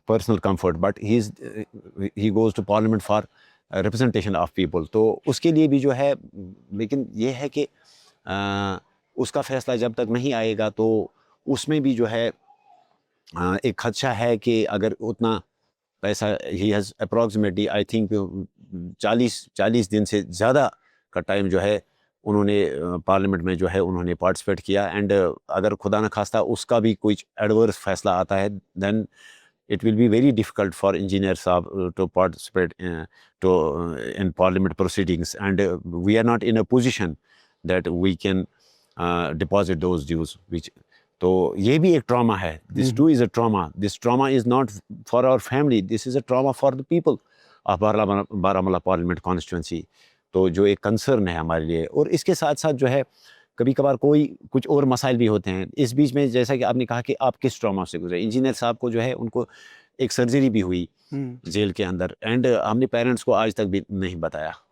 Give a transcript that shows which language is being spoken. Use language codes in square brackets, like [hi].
[en] personal comfort, but he goes to Parliament for representation of people. [ur] تو اس کے لیے بھی جو ہے, لیکن یہ ہے کہ اس کا فیصلہ جب تک نہیں آئے گا تو اس میں بھی جو ہے ایک خدشہ ہے کہ اگر اتنا پیسہ, [en] he has approximately I think 40 دن سے زیادہ کا ٹائم جو ہے انہوں نے پارلیمنٹ میں جو ہے انہوں نے پارٹیسپیٹ کیا, اینڈ اگر خدا نخواستہ اس کا بھی کوئی ایڈورس فیصلہ آتا ہے then it will be very difficult for Engineer Saab to participate in parliament proceedings, and we are not in a position that we can deposit those dues, which [ur] تو یہ بھی ایک ٹراما ہے. [en] This too is a trauma. This trauma is not for our family, this is a trauma for the people of Baramulla parliament constituency. [ur] تو جو ایک concern ہے ہمارے لیے. اور اس کے ساتھ ساتھ جو ہے کبھی کبھار کچھ اور مسائل بھی ہوتے ہیں اس بیچ میں, جیسا کہ آپ نے کہا کہ آپ کس ٹراما سے گزرے. انجینئر صاحب کو جو ہے ان کو ایک سرجری بھی ہوئی جیل کے اندر, اینڈ ہم نے پیرنٹس کو آج تک بھی نہیں بتایا.